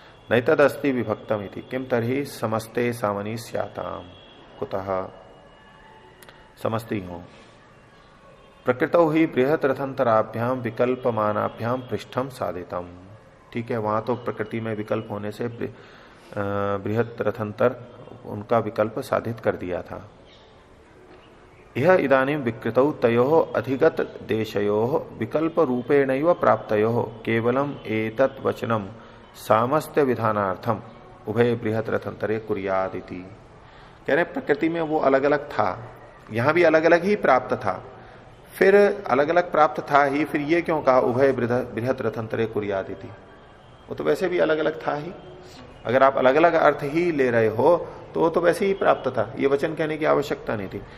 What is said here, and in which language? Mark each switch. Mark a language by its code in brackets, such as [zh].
[sa] नैतदस्ति विभक्तम इति किम तर्हि समस्ते सामनी स्याताम, कुतः समस्ती हो। प्रकृतौ ही बृहत रथंतराभ्याम विकल्पमानाभ्याम पृष्ठम साधितम, [hi] ठीक है, वहां तो प्रकृति में विकल्प होने से बृहत रथंतर उनका विकल्प साधित कर दिया था। [sa] यह इदानीं विकृतौ तयोः अधिगत देशयोः विकल्प रूपेणैव प्राप्तयोः केवलम एतत् वचनम सामस्त्य विधानार्थम उभय बृहत रथंतरे कुर्यात् इति। [hi] कह रहे प्रकृति में वो अलग अलग था, यहां भी अलग अलग ही प्राप्त था, फिर अलग अलग प्राप्त था ही, फिर ये क्यों कहा [sa] उभय बृहत रथंतरे कुर्यात् इति। [hi] वो तो वैसे भी अलग अलग था ही, अगर आप अलग अलग अर्थ ही ले रहे हो तो वो तो वैसे ही प्राप्त था, ये वचन कहने की आवश्यकता नहीं थी।